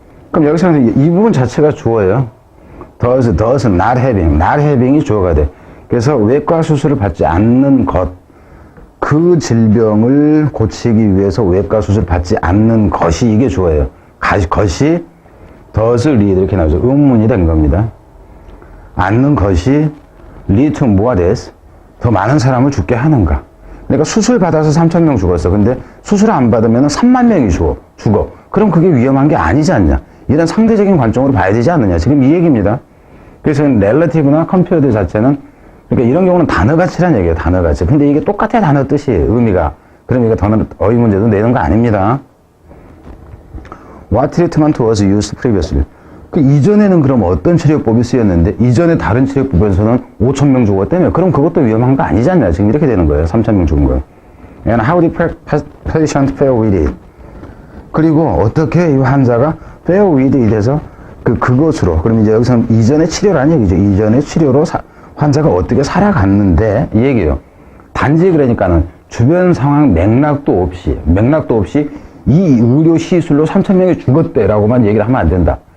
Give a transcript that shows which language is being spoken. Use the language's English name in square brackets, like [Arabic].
[Korean] 그럼 여기서 이 부분 자체가 주어예요. [English] does not having [Korean] 이 주어가 돼. 그래서 외과 수술을 받지 않는 것, 그 질병을 고치기 위해서 외과 수술 받지 않는 것이 이게 주어예요. 것이 [English] does lead [Korean] 이렇게 나오죠. 의문문이 된 겁니다. 않는 것이 [English] lead to more deaths. [Korean] 더 많은 사람을 죽게 하는가. 내가 수술 받아서 3,000명 죽었어. 근데 수술 안 받으면 3만 명이 죽어. 그럼 그게 위험한 게 아니지 않냐. 이런 상대적인 관점으로 봐야 되지 않느냐. 지금 이 얘기입니다. 그래서 relative나 compared 자체는 그러니까 이런 경우는 단어가치란 얘기예요. 단어가치. 근데 이게 똑같아 단어 뜻이 의미가. 그럼 이거 어휘 문제도 내는 거 아닙니다. [English] What treatment was used previously? [Korean] 그 이전에는 그럼 어떤 치료법이 쓰였는데 이전에 다른 치료법에서는 5,000명 죽었다며? 그럼 그것도 위험한 거 아니지 않냐? 지금 이렇게 되는 거예요. 3,000명 죽은 거예요. [English] And how did patient fare with it? [Korean] 그리고 어떻게 이 환자가 [English] fare with it [Korean] 에서 그것으로 그럼 이제 여기서는 이전의 치료라는 얘기죠. 이전의 치료로 환자가 어떻게 살아갔는데 이 얘기예요. 단지 그러니까는 주변 상황 맥락도 없이 이 의료 시술로 3,000명이 죽었대라고만 얘기를 하면 안 된다.